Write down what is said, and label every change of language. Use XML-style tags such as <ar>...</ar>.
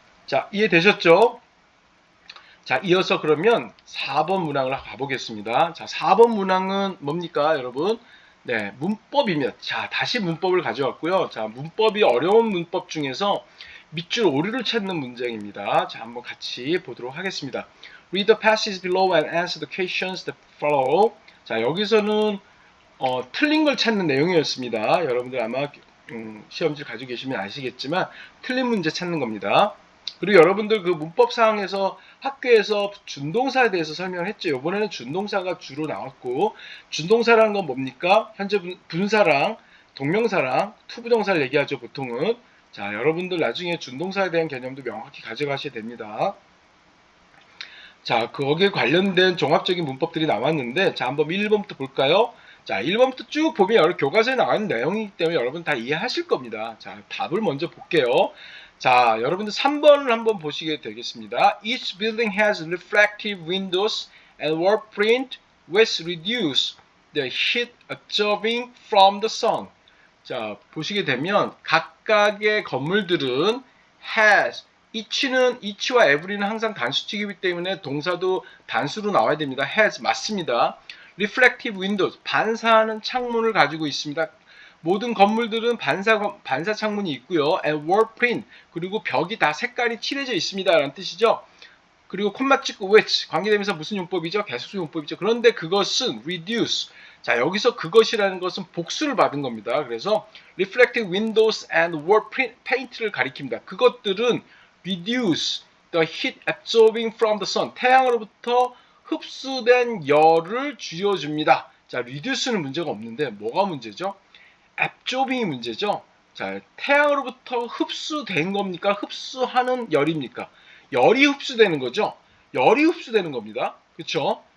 <ko>자, 이해되셨죠? 자, 이어서 그러면 4번 문항을 가보겠습니다. 자, 4번 문항은 뭡니까, 여러분? 네, 문법입니다. 자, 다시 문법을 가져왔고요. 자, 문법이 어려운 문법 중에서 밑줄 오류를 찾는 문장입니다. 자, 한번 같이 보도록 하겠습니다.</ko> <en>Read the passage below and answer the questions that follow.</en> <ko>자, 여기서는 틀린 걸 찾는 내용이었습니다. 여러분들 아마 시험지 가지고 계시면 아시겠지만 틀린 문제 찾는 겁니다. 그리고 여러분들 그 문법사항에서 학교에서 준동사에 대해서 설명을 했죠. 이번에는 준동사가 주로 나왔고, 준동사라는 건 뭡니까? 현재 분사랑 동명사랑 투부정사를 얘기하죠, 보통은. 자, 여러분들 나중에 준동사에 대한 개념도 명확히 가져가셔야 됩니다. 자, 거기에 관련된 종합적인 문법들이 나왔는데, 자, 한번 1번부터 볼까요? 자, 1번부터 쭉 보면 교과서에 나가는 내용이기 때문에 여러분 다 이해하실 겁니다. 자, 답을 먼저 볼게요. 자, 여러분들 3번을 한번 보시게 되겠습니다.</ko> <en>Each building has reflective windows and wall print which reduce the heat absorbing from the sun.</en> <ko>자, 보시게 되면 각각의 건물들은 has, each와 every는 항상 단수치이기 때문에 동사도 단수로 나와야 됩니다. has 맞습니다.</ko> <en>reflective windows,</en> <ko>반사하는 창문을 가지고 있습니다. 모든 건물들은 반사 창문이 있고요.</ko> <en>and wall print,</en> <ko>그리고 벽이 다 색깔이 칠해져 있습니다. 라는 뜻이죠. 그리고 콤마 찍고 which, 관계대명사 무슨 용법이죠? 계속수 용법이죠. 그런데 그것은 reduce. 자, 여기서 그것이라는 것은 복수를 받은 겁니다. 그래서</ko> <en>reflective windows and wall paint</en> <ko>를 가리킵니다. 그것들은</ko> <en>reduce the heat absorbing from the sun.</en> <ko>태양으로부터 흡수된 열을 줄여줍니다. 자, reduce는 문제가 없는데 뭐가 문제죠? absorbing이 문제죠. 자, 태양으로부터 흡수된 겁니까? 흡수하는 열입니까? 열이 흡수되는 거죠. 열이 흡수되는 겁니다. 그렇죠?</ko>